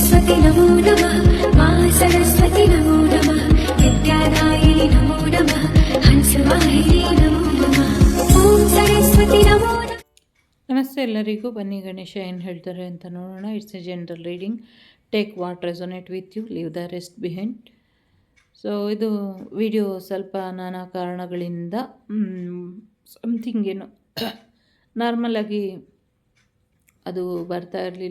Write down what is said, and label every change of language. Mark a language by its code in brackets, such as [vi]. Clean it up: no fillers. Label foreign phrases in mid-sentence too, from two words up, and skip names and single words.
[sa] सरस्वती नमो नमः मा सरस्वती नमो नमः विद्यादायिनी नमो नमः हंसवाहिनी नमो नमः ओम सरस्वती नमो नमः. [kn] ನಮಸ್ತೆ ಎಲ್ಲರಿಗೂ. ಬನ್ನಿ ಗಣೇಶ ಏನು ಹೇಳ್ತಾರೆ ಅಂತ ನೋಡೋಣ. [en] It's a general reading. Take what resonate with you, leave the rest behind. [kn] ಸೊ ಇದು ವಿಡಿಯೋ ಸ್ವಲ್ಪ ನಾನಾ ಕಾರಣಗಳಿಂದ ಸಮಥಿಂಗ್ ಏನು ನಾರ್ಮಲಾಗಿ ಅದು ಬರ್ತಾ ಇರಲಿಲ್ಲ.